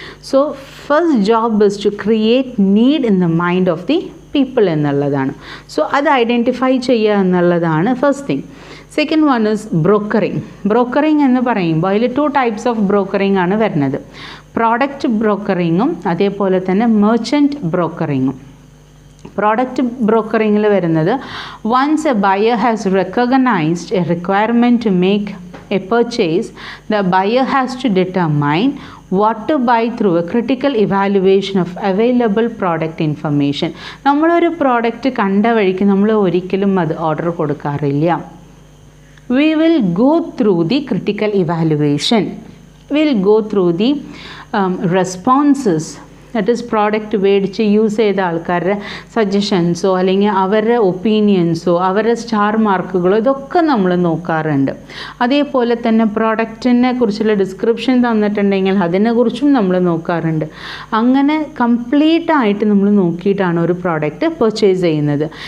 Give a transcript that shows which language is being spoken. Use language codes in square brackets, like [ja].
[en] So first job is to create need in the mind of the people എന്നുള്ളതാണ്. [ml] So അത് identify ചെയ്യുക എന്നുള്ളതാണ് first thing. [en] Second one is brokering. [ml] ബ്രോക്കറിങ് എന്ന് പറയുമ്പോൾ അതിൽ 2 ടൈപ്സ് ഓഫ് ബ്രോക്കറിങ് ആണ് വരുന്നത്. പ്രോഡക്റ്റ് ബ്രോക്കറിങ്ങും അതേപോലെ തന്നെ മെർച്ചൻറ്റ് ബ്രോക്കറിങ്ങും. പ്രോഡക്റ്റ് ബ്രോക്കറിങ്ങിൽ വരുന്നത് [en] once a buyer has recognized a requirement to make a purchase, the buyer has to determine what to buy through a critical evaluation of available product information. [ml] നമ്മളൊരു product കണ്ട വഴിക്ക് നമ്മൾ ഒരിക്കലും അത് order കൊടുക്കാറില്ല. [en] We will go through the critical evaluation. We will go through the responses. [ml] That is product മേടിച്ച് use ചെയ്ത ആൾക്കാരുടെ സജഷൻസോ അല്ലെങ്കിൽ അവരുടെ ഒപ്പീനിയൻസോ അവരുടെ സ്റ്റാർ മാർക്കുകളോ ഇതൊക്കെ നമ്മൾ നോക്കാറുണ്ട്. അതേപോലെ തന്നെ പ്രോഡക്റ്റിനെ കുറിച്ചുള്ള ഡിസ്ക്രിപ്ഷൻ തന്നിട്ടുണ്ടെങ്കിൽ അതിനെക്കുറിച്ചും നമ്മൾ നോക്കാറുണ്ട്. അങ്ങനെ കംപ്ലീറ്റ് ആയിട്ട് നമ്മൾ നോക്കിയിട്ടാണ് ഒരു പ്രോഡക്റ്റ് പർച്ചേസ് ചെയ്യുന്നത്.